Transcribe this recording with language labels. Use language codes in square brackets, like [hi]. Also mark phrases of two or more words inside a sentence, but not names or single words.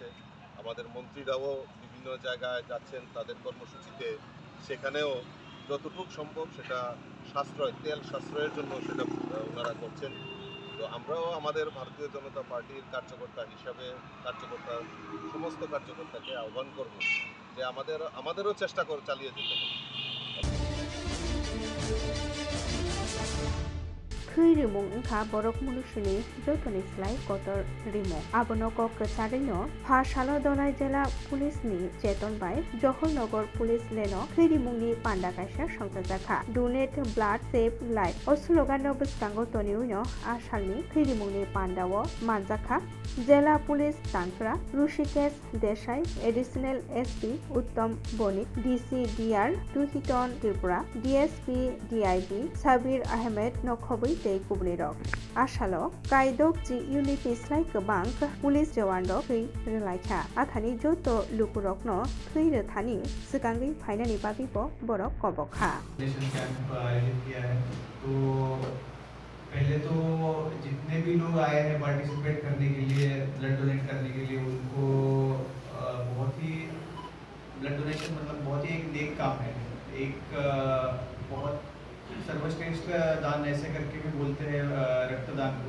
[bn] আমাদের মন্ত্রীরাও বিভিন্ন জায়গায় যাচ্ছেন তাদের কর্মসূচিতে, সেখানেও যতটুকু সম্ভব সেটা সাশ্রয়, তেল সাশ্রয়ের জন্য সেটা ওনারা করছেন। তো আমরাও আমাদের ভারতীয় জনতা পার্টির কার্যকর্তা হিসাবে সমস্ত কার্যকর্তাকে আহ্বান করব যে আমাদেরও চেষ্টা চালিয়ে যেতে হবে। [trp] खै रिमुं उनखा बरक मुनुसुनि जतनि स्लाय कतर रिमुं आबनो कक कसारिनो फासालो दलाय जिला पुलिसनि चेतन बाय जहरनगर पुलिस लेनो खै रिमुंनि पान्डा कायसा संजाखा [en] donate blood save life [trp] ओ स्लोगानो बसकांगो तनिउनो आसालनि खै रिमुंनि पान्डावो मानजाखा जिला पुलिस तानफ्रा ऋषिकेश देसाई [en] additional SP [trp] उत्तम बणिक डीसी डीआर टुहिटन त्रिपुरा डीएसपी डीआईबी साबिर अहमेद नखबै tei kubnirok asalo kaidok ji unit ni slai kobang police jawan rok thui relaikha athani joto lukurokno thui rethani sikangri phainani bagi bo borok kobokha [hi] कैंप आयोजित किया है। तो पहले तो जितने भी लोग आए हैं पार्टिसिपेट करने के लिए, [en] blood donate [hi] करने के लिए, उनको बहुत ही [en] blood donation [hi] मतलब बहुत ही एक नेक काम है। एक बहुत सर्वश्रेष्ठ दान ऐसे करके भी बोलते हैं रक्तदान को।